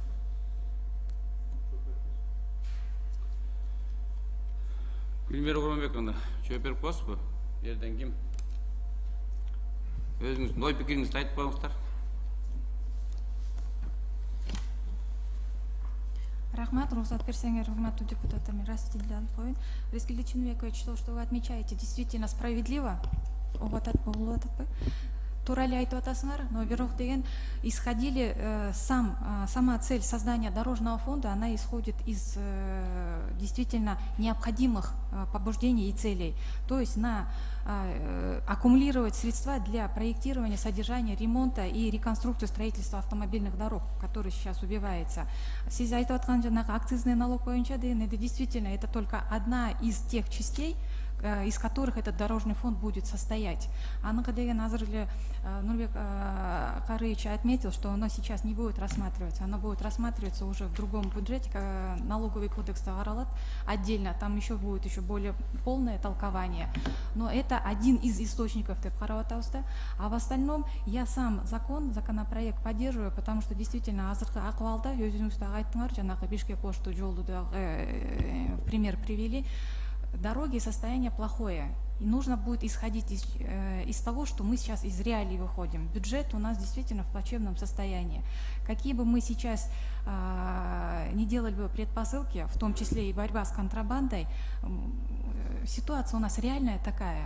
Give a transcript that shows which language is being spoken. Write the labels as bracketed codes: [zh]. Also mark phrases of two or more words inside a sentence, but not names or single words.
[ky] Гүлмира Курманбековна, жооп берип коесузбу? Жерден ким? Өзүңүздүн ой пикириңизди айтып коюңуздар. Рахмат, рухсат берсеңер, урматтуу депутаттар, мен расстилди алып коеюн. Вескелди Чыныбекович, [ru] то, что вы отмечаете, действительно справедливо. [ky] Тура эле айтып атасыңар, но бирок деген [ru] исходили сама цель создания дорожного фонда, она исходит из действительно необходимых побуждений и целей. То есть аккумулировать средства для проектирования, содержания, ремонта и реконструкции строительства автомобильных дорог, который сейчас убивается. [ky] Сиз айтып аткан жанагы [ru] акцизный налог [ky] боюнча деген, [ru] это действительно это только одна из тех частей, из которых этот дорожный фонд будет состоять. [ky] Аныкы деген азыр эле [ru] Нурбек Карыевич отметил, что оно сейчас не будет рассматриваться, оно будет рассматриваться уже в другом бюджете, налоговый кодекс каралат отдельно, там еще будет еще более полное толкование. Но это один из источников [ky] деп карап атабызда. [ru] А в остальном я сам законопроект поддерживаю, потому что действительно [ky] азыркы акыбалда өзүңүз дагы айттыңар, жанагы Бишкек Ошту жолду да [ru] пример привели. дороги состояние плохое. И нужно будет исходить из того, что мы сейчас из реалий выходим. Бюджет у нас действительно в плачевном состоянии. Какие бы мы сейчас не делали бы предпосылки, в том числе и борьба с контрабандой, ситуация у нас реальная такая.